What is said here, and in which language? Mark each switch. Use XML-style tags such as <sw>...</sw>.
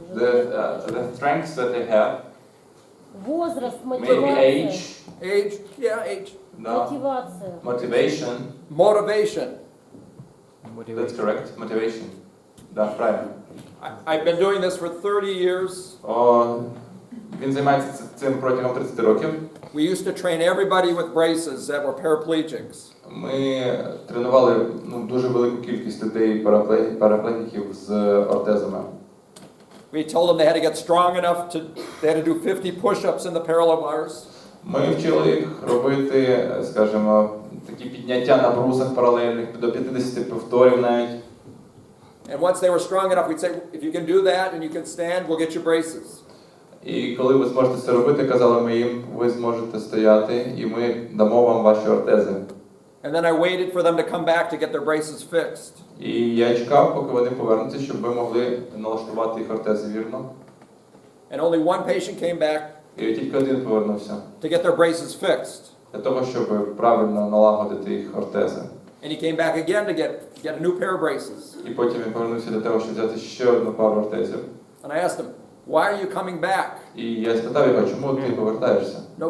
<en>The strengths that they have.</en> <ru>Возраст,</ru> <en>Maybe</en> <ru>мотивация.</ru> <en>age. Age.</en> <ru>Да. Мотивация.</ru> <en>Motivation. Motivation. That's correct. Motivation.</en> <ru>Да, правильно.</ru> <en>I've been doing this for 30 years.</en> <uk>Він займається цим протягом 30 років.</uk> <en>We used to train everybody with braces that were paraplegics.</en> <uk>Ми тренували дуже велику кількість людей, параплегіків з ортезами.</uk> <en>We told them they had to get strong enough they had to do 50 push-ups in the parallel bars.</en> <uk>Ми вчили їх робити, скажімо, такі підняття на брусах паралельних, до 50 повторів навіть.</uk> <en>And once they were strong enough, we'd say, if you can do that and you can stand, we'll get you braces.</en> <uk>І коли ви зможете це робити, казали ми їм, ви зможете стояти, і ми дамо вам ваші ортези.</uk> <en>And then I waited for them to come back to get their braces fixed.</en> <uk>І я чекав, поки вони повернуться, щоб ми могли налаштувати їх ортези вірно.</uk> <en>And only one patient came back</en> <uk>І тільки один повернувся.</uk> <en>to get their braces fixed.</en> <uk>Для того, щоб правильно налагодити їх ортези.</uk> <en>And he came back again to get a new pair of braces.</en> <uk>І потім він повернувся для того, щоб взяти ще одну пару ортезів.</uk> <en>And I asked him, why are you coming back?</en> <uk>І я спитав його, чому ти повертаєшся?</uk>